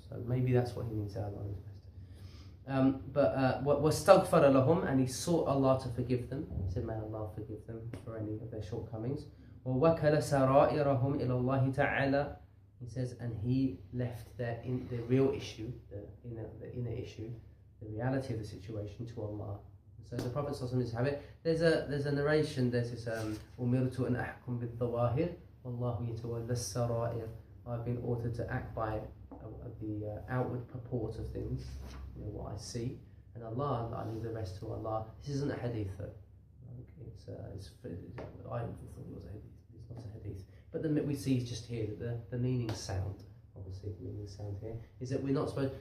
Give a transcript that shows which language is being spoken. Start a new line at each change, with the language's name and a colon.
English: So maybe that's what he means, Allah knows best.
Arabic: وَاسْتَغْفَرَ لَهُمْ,
English: and he sought Allah to forgive them. He said, may Allah forgive them for any of their shortcomings.
Arabic: وَوَكَلَ سَرَائِرَهُمْ إِلَى اللَّهِ تَعَالَى.
English: He says, and he left the real issue, the inner issue, the reality of the situation to Allah. So the Prophet ﷺ have it. There's a narration. There's this
Arabic: أُمِرْتُ أَنْ أَحْكُمْ بِالظَّوَاهِرِ وَاللَّهُ يَتَوَلَّى السَّرَائِرِ.
English: I've been ordered to act by the outward purport of things, what I see, and Allah, I leave the rest to Allah. This isn't a hadith though. I thought it was a hadith. It's not a hadith. But we see just here that the meaning sound. Obviously, the meaning sound here is that we're not supposed.